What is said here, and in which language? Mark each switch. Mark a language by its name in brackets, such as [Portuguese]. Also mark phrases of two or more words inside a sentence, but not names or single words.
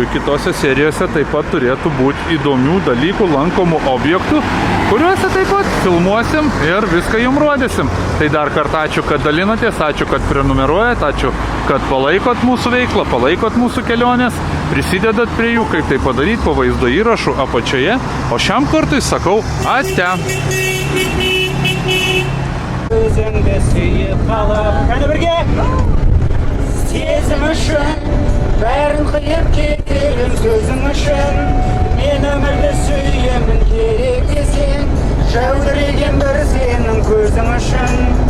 [Lithuanian] Kitose serijose taip pat turėtų būti įdomių dalykų, lankomų objektų, kuriuose taip pat filmuosim ir viską jums rodysim. Tai dar kartą ačiū, kad dalinatės, ačiū, kad prenumeruojat, ačiū, kad palaikot mūsų veiklą, palaikot mūsų kelionės, prisidedat prie jų, kaip tai padaryti po vaizdo įrašų apačioje. O šiam kartui sakau ate. [Kazakh] Өзіңді сүйіп қалып, қане бірге! Сезім үшін, бәрін қиып кетемін сөзің үшін. Мен өмірді сүйемін керек десең, жәудіреген бір сенің көзің үшін.